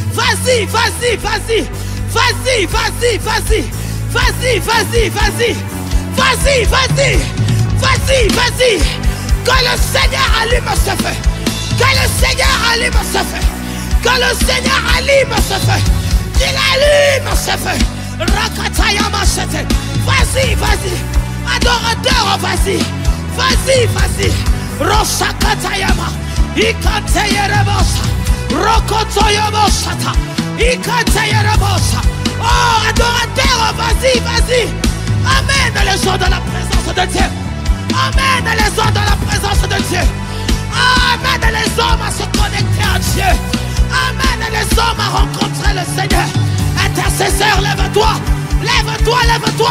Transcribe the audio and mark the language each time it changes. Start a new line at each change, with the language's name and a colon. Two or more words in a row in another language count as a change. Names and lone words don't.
French: Vas-y, vas-y, vas-y. Vas-y, vas-y, vas-y. Vas-y, vas-y, vas-y. Vas-y, vas-y. Vas-y, vas-y. Que le Seigneur allume ce feu. Que le Seigneur allume ce feu. Que le Seigneur allume ce feu. Qu'il allume ce feu. Rakatayama chete. Vas-y, vas-y. Adorateur, vas-y. Vas-y, vas-y. Roshakatayama. Ikatayerebosa. Rokotoyoboshata. Ikatayerebosa. Oh, adorateur, vas-y, vas-y. Amène les gens dans la présence de Dieu. Amène les hommes dans la présence de Dieu. Amène les hommes à se connecter à Dieu. Amène les hommes à rencontrer le Seigneur. Intercesseur, lève-toi. Lève-toi, lève-toi.